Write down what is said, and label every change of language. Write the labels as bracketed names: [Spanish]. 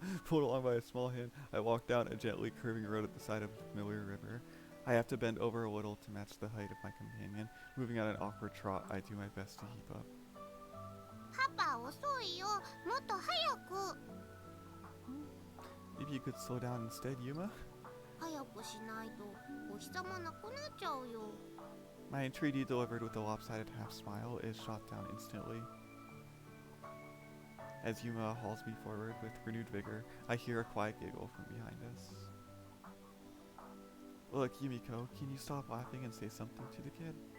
[English] Pulled along by a small hand, I walk down a gently curving road at the side of a familiar river. I have to bend over a little to match the height of my companion. Moving at an awkward trot, I do my best to keep up. [Japanese] パパ遅いよ。もっと早く。 [English] Maybe you could slow down instead, Yuma? [Japanese] 早くしないとお日様なくなっちゃうよ。 [English] My entreaty, delivered with a lopsided half-smile, is shot down instantly. As Yuma hauls me forward with renewed vigor, I hear a quiet giggle from behind us. Look, Yumiko, can you stop laughing and say something to the kid?